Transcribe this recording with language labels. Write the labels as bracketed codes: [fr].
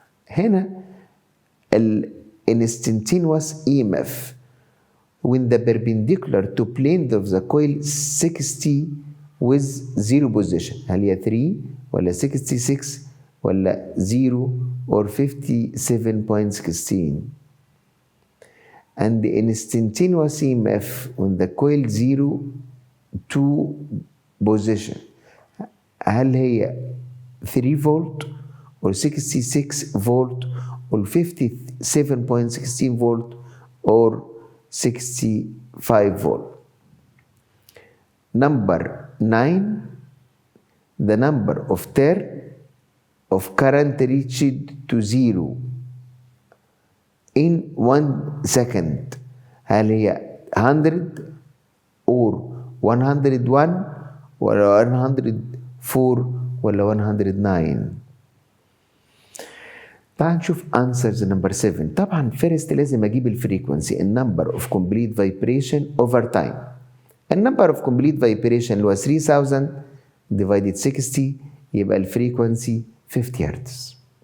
[ar] هنا [en] instantaneous EMF when the perpendicular to plane of the coil 60 with 0 position. [ar] هل هي 3 ولا 66 ولا 0 [en] or [ar] 57.16. [en] And the instantaneous EMF when the coil 0 to position. [ar] هل هي 3 فولت [en] or [ar] 66 فولت or 57.16 فولت or 65 volt. [en] Number 9. The number of turn of current reached to 0 in 1 second. [ar] هل هي 100 [en] or [ar] 101 ولا 104 ولا 109؟ تعال نشوف [en] answers number 7. [ar] طبعا [en] first [ar] لازم اجيب الفريكونسي [en] number of complete vibration over time. number of complete vibration [ar] اللي هو 3000 [en] divided [ar] 60 يبقى الفريكونسي 50 هرتز.